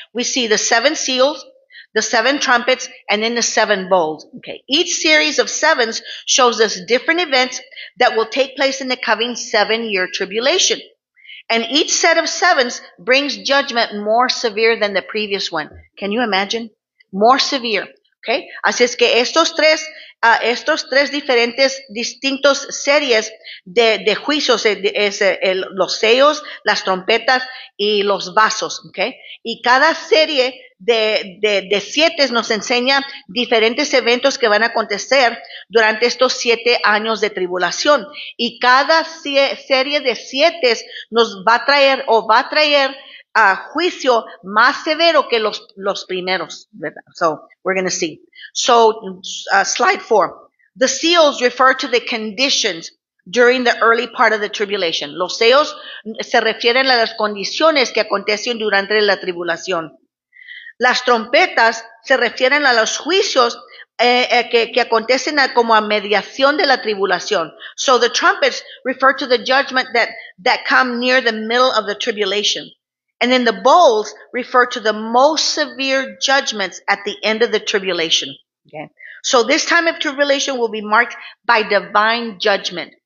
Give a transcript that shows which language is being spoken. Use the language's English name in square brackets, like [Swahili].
[English] We see the 7 seals, the 7 trumpets, and then the 7 bowls, okay? Each series of 7s shows us different events that will take place in the coming 7-year tribulation. And each set of 7s brings judgment more severe than the previous one. Can you imagine? More severe. Okay? [Spanish] Así es que estos tres diferentes, distintos series de juicios los sellos, las trompetas y los vasos. Okay? Y cada serie de 7 nos enseña diferentes eventos que van a acontecer durante estos 7 años de tribulación. Y cada serie de 7 nos va a traer juicio más severo que los primeros, ¿verdad? [English] So, we're going to see. So, slide 4. The seals refer to the conditions during the early part of the tribulation. [Spanish] Los sellos se refieren a las condiciones que acontecen durante la tribulación. Las trompetas se refieren a los juicios que acontecen como a mediación de la tribulación. [English] So the trumpets refer to the judgment that come near the middle of the tribulation. And then the bowls refer to the most severe judgments at the end of the tribulation. Okay? So this time of tribulation will be marked by divine judgment.